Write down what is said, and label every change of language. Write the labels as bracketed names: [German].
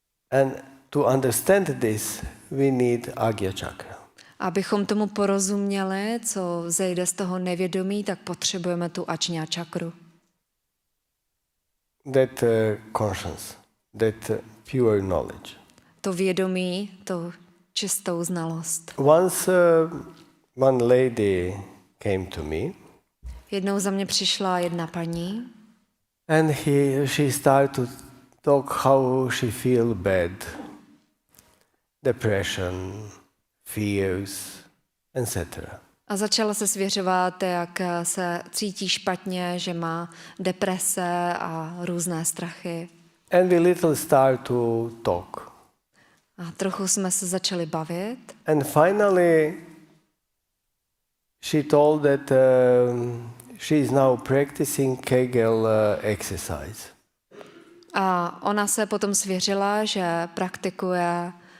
[English] And to understand this, we need Agya Chakra. [Czech] Abychom tomu porozuměli, co vzejde z toho nevědomí, tak potřebujeme tu Ajna čakru. [English] That conscience, that pure knowledge. [Czech] To vědomí, to čistou znalost. [English] Once one lady came to me. [Czech] Jednou za mě přišla jedna paní. [English] And she started to talk how she feel bad, depression, fears, etc. [Czech] A začala se svěřovat, jak se cítí špatně, že má deprese a různé strachy. [English] And we little start to talk. [Czech] A trochu jsme se začali bavit. [English] And finally, she told that she is now practicing Kegel exercise. [Czech] A ona se potom svěřila, že praktikuje